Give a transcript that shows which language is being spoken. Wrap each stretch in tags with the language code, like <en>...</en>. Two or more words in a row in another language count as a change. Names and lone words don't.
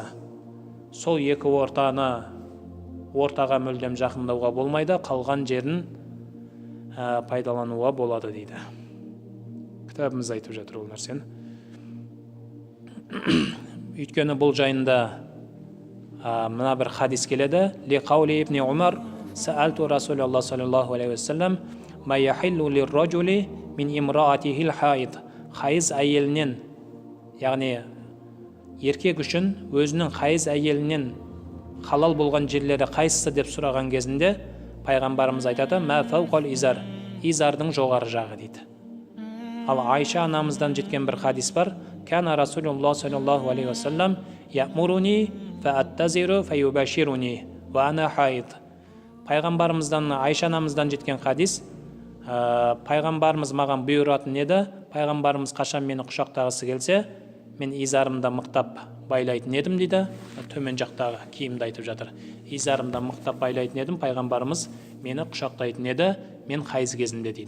<kk>Сол екі ортаға мүлдем жақындауға болмайды, қалған жерін пайдалануға болады дейді. Кітабымыз айтып жатыр ол нәрсені. Өйткені бұл жайында мына бір хадис келеді:</kk> <ar>"لقول ابن عمر سألت رسول الله صلى الله عليه وسلم ما يحل للرجل من امرأته الحائض".</ar> <kk>Хайыз әйелінен, яғни еркек үшін өзінің хайыз әйелінен халал болған жерлері қайсысы деп сұраған кезінде пайғамбарымыз айтады:</kk> <ar>"ما فوق الإزار",</ar> <kk>изардың жоғары жағы дейді. Ал Айша анамыздан жеткен бір хадис бар:</kk> <ar>"كان رسول الله صلى الله عليه وسلم يأمرني فأتزر فيباشرني وأنا حائض".</ar> <kk>Пайғамбарымыздан, Айша анамыздан жеткен хадис: пайғамбарымыз маған бұйыратын еді, пайғамбарымыз қашан мені құшақтағысы келсе, мен изарымда мықтап байлайтын едім дейді. Төмен жақтағы киімді айтып жатыр. Изарымда мықтап байлайтын едім, пайғамбарымыз мені құшақтайтын еді, мен хайыз кезінде дейді.</kk>